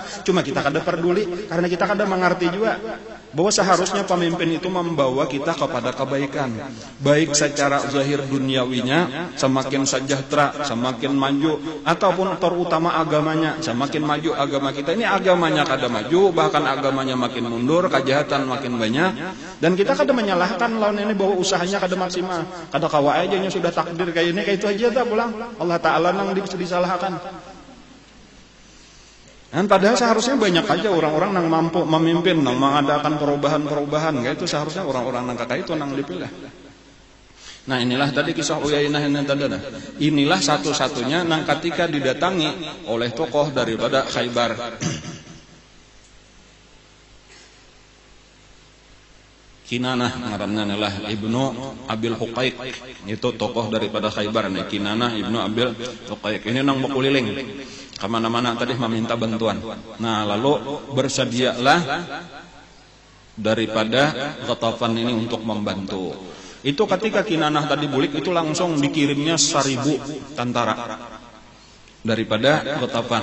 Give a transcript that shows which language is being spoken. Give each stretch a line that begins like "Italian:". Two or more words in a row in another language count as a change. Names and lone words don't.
Indonesian: Cuma kita kada peduli karena kita kada mengerti juga bahwa seharusnya pemimpin itu membawa kita kepada kebaikan, baik secara zahir duniawinya semakin sejahtera, semakin maju, ataupun terutama agamanya semakin maju. Agama kita ini agamanya kada maju, bahkan agamanya makin mundur, kejahatan makin banyak, dan kita kada menyalahkan lawan ini bahwa usahanya kada maksimal, kada kawa aja sudah takdir kayak ini, kayak itu aja tak pulang Allah Ta'ala nang disalahkan. Dan padahal seharusnya banyak aja orang-orang yang mampu memimpin, yang mengadakan perubahan-perubahan, kayak itu seharusnya orang-orang yang kakak itu yang dipilih. Nah inilah tadi kisah Uyainah yang tadi. Inilah satu-satunya yang ketika didatangi oleh tokoh daripada Khaybar. Kinanah ngaranna adalah Ibnu Abil Huqaiq, itu tokoh daripada Khaybar nih. Kinanah Ibnu Abil Huqaiq ini nang berkeliling kemana-mana tadi meminta bantuan. Nah lalu bersedialah daripada Ghatafan ini untuk membantu. Itu ketika Kinanah tadi bulik itu langsung dikirimnya 1000 tentara daripada Ghatafan.